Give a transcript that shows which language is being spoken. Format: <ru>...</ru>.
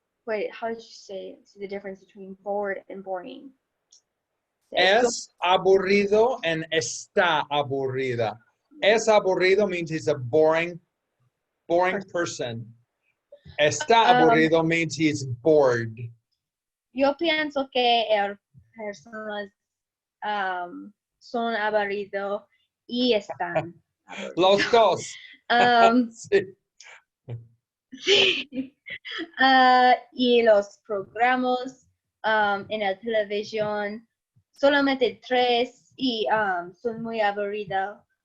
<en>wait, how did you say the difference between bored and boring?</en> <es>Es aburrido and está aburrida. Es aburrido</es> <en>means he's a boring person.</en> <es>Está aburrido</es> <en>means he's bored.</en> <es>Yo pienso que personas son aburridos y están aburridos. Los dos. Sí. Sí. Y los programas en la televisión, solamente 3 y son muy aburrido.</es>